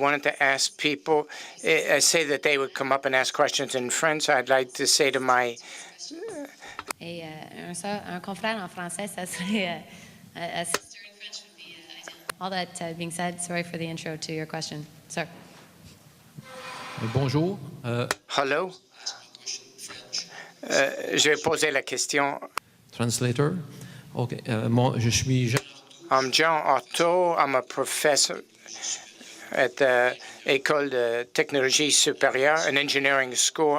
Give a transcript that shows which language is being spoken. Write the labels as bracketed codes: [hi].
[en] wanted to ask people, say that they would come up and ask questions in French. I'd like to say to my... [fr] Et un confrère en français, ça serait... [en] a sister in French would be ideal. All that being said, sorry for the intro to your question. Sir. [fr] Bonjour. [en] Hello? [fr] Je vais poser la question. [en] Translator. Okay. [fr] Je suis [en] I'm Jean Otto. I'm a professor at the École de Technologie Supérieure, an engineering school.